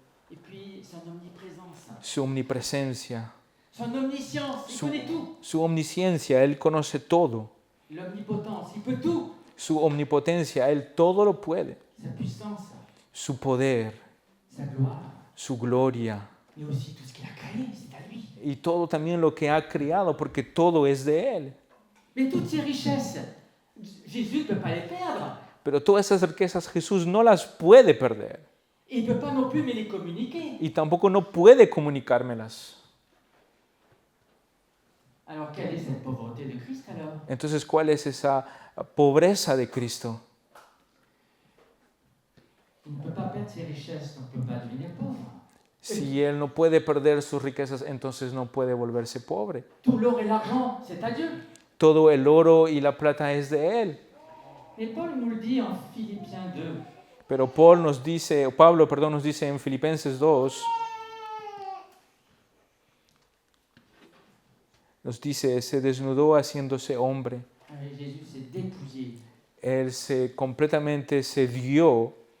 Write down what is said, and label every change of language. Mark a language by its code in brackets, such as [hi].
[fr] et puis son omniprésence, [es] su omnipresencia, [fr] son omniscience, il connaît tout, [es] su omnisciencia, Él conoce todo, [fr] l'omnipotence, il peut tout, [es] su omnipotencia, Él todo lo puede, [fr] sa puissance, [es] su poder, [fr] sa gloire, [es] su gloria [fr] mais aussi tout ce qu'il a créé, c'est à lui. [es] y todo también lo que ha creado, porque todo es de Él. [fr] Mais toutes ces richesses, Jésus ne peut pas les perdre. [es] Pero todas esas riquezas Jesús no las puede perder [fr] Et il ne peut pas non plus me les communiquer. [es] y tampoco no puede comunicármelas. [fr] Alors quelle est cette pauvreté de Christ alors? [es] Entonces, ¿cuál es esa pobreza de Cristo? [fr] Il ne peut pas perdre ses richesses, donc il ne peut pas devenir pauvre. [es] Si Él no puede perder sus riquezas, entonces no puede volverse pobre. [fr] Tout l'or et l'argent, c'est à Dieu. [es] Todo el oro y la plata es de Él. [fr] Mais Paul nous le dit en Philippiens 2. [es] Pero Pablo nos dice en Filipenses 2, nos dice, se desnudó haciéndose hombre. [fr] Jésus s'est dépouillé. [es] Él completamente se dio.